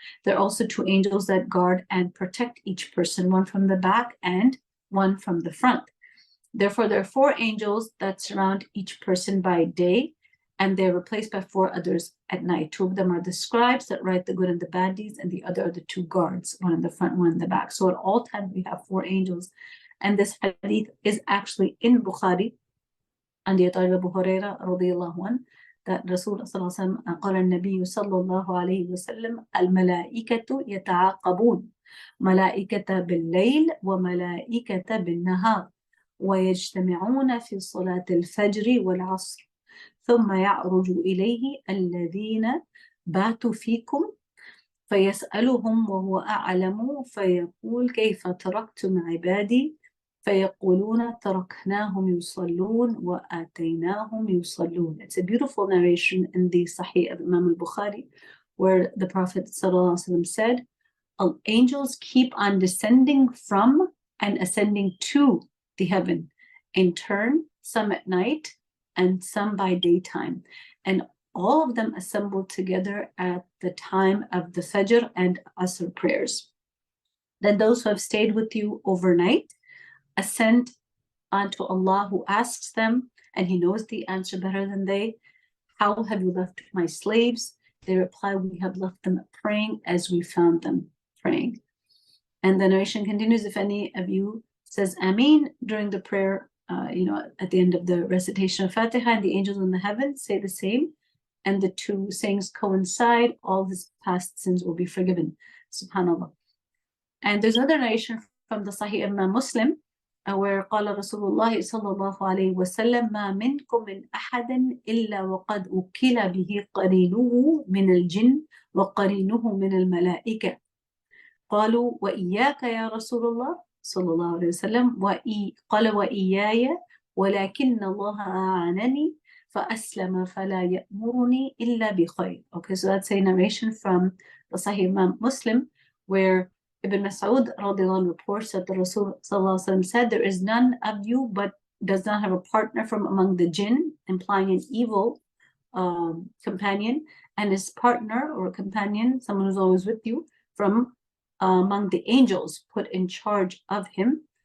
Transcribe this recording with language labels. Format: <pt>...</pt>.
<en>There are also two angels that guard and protect each person, one from the back and one from the front. Therefore, there are four angels that surround each person by day, and they're replaced by four others at night. Two of them are the scribes that write the good and the bad deeds, and the other are the two guards, one in the front, one in the back. So at all times, we have four angels. And this hadith is actually in Bukhari, and the author Abu Hurairah radiallahu anhu, that Rasul sallallahu alaihi wasallam,</en> <ar>قال النبي صلى الله عليه وسلم الملائكة يتعاقبون ملائكة بالليل وملائكة بالنهار ويجتمعون في صلاة الفجر والعصر ثم يعرج إليه الذين باتوا فيكم فيسألهم وهو أعلم فيقول كيف تركتم عبادي فيقولون تركناهم يصلون وآتيناهم يصلون.</ar> <en>It's a beautiful narration in the Sahih of Imam al-Bukhari, where the Prophet ﷺ said, angels keep on descending from and ascending to the heaven in turn, some at night and some by daytime, and all of them assembled together at the time of the Fajr and Asr prayers. Then those who have stayed with you overnight ascend unto Allah, who asks them, and He knows the answer better than they, how have you left my slaves? They reply, we have left them praying as we found them praying. And the narration continues, if any of you says Ameen during the prayer, at the end of the recitation of Fatiha, and the angels in the heavens say the same, and the two sayings coincide, all his past sins will be forgiven. SubhanAllah. And there's another narration from the Sahih of Imam Muslim, where</en> <ar>قال رسول الله صلى الله عليه وسلم ما منكم من أحد إلا وقد أكل به قرينه من الجن وقرينه من الملائكة قالوا وإياك يا رسول الله صلى الله عليه وسلم قال وإياي ولكن الله أعانني فأسلم فلا يأمرني إلا بخير.</ar> <en>Okay, so that's a narration from the Sahih Imam Muslim, where Ibn Mas'ud radiallahu anhu reports that the Rasul sallallahu alaihi wasallam said, there is none of you but does not have a partner from among the jinn, implying an evil companion, and his partner or companion, someone who's always with you, from among the angels put in charge of him.</en>